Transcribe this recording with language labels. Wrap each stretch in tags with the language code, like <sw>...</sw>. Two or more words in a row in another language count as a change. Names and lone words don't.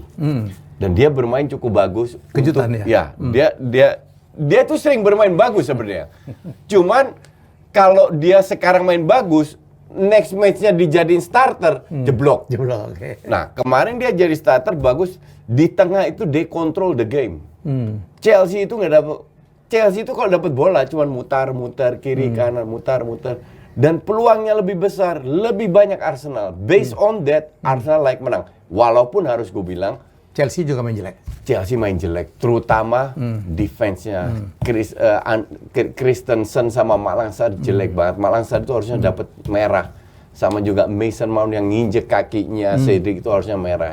<id>Dan dia bermain cukup bagus. Kejutan ya. Dia tuh sering bermain bagus sebenarnya. Cuman kalau dia sekarang main bagus,</id> <en>next match-</en> <id>nya dijadiin starter, jeblok. Jeblok, oke. Nah, kemarin dia jadi starter bagus, di tengah itu</id> <en>they control the game.</en> <id>Chelsea itu nggak dapat. Chelsea itu kalau dapat bola cuman mutar-mutar kiri kanan, mutar-mutar, dan peluangnya lebih besar, lebih banyak Arsenal.</id> <en>Based on that, Arsenal like menang.</en> <id>Walaupun harus gue bilang Chelsea juga main jelek. Chelsea main jelek, terutama defense-nya. Christensen sama Malang Sarr jelek banget. Malang Sarr itu harusnya dapat merah. Sama juga Mason Mount yang nginjek kakinya, Cedric itu harusnya merah.</id>